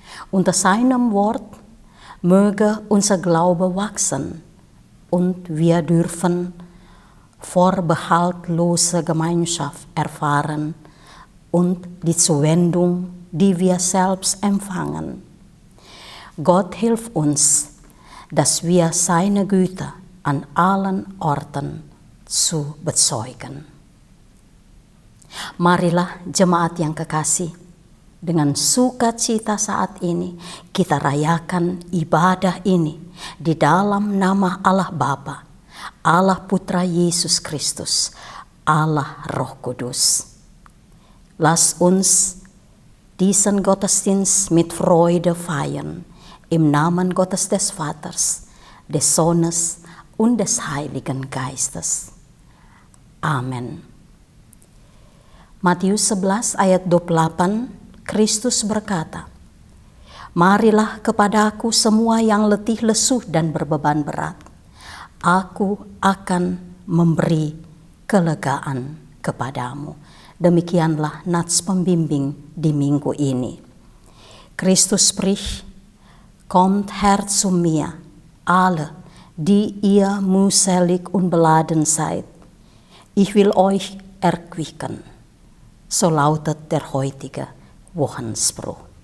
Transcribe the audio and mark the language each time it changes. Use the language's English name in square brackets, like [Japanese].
[German] Unter seinem Wort möge unser Glaube wachsen und wir dürfen vorbehaltlose Gemeinschaft erfahren und die Zuwendung, die wir selbst empfangen. Gott hilft uns, dass wir seine Güte an allen Orten zu bezeugen. [Indonesian] Marilah jemaat yang kekasih, dengan sukacita saat ini kita rayakan ibadah ini di dalam nama Allah Bapa, Allah Putra Yesus Christus, Allah Roh Kudus. [German] Lass uns diesen Gottesdienst mit Freude feiern, im Namen Gottes des Vaters, des Sohnes und des Heiligen Geistes. [Indonesian] Amen. Matius 11 ayat 28, Kristus berkata, "Marilah kepadaku semua yang letih lesu dan berbeban berat. Aku akan memberi kelegaan kepadamu." Demikianlah nats pembimbing di minggu ini. [German] Kristus spricht, "Kommt her zu mir, alle, die ihr mühselig und beladen seid. Ich will euch erquicken." So lautet der heutige Wochenspruch.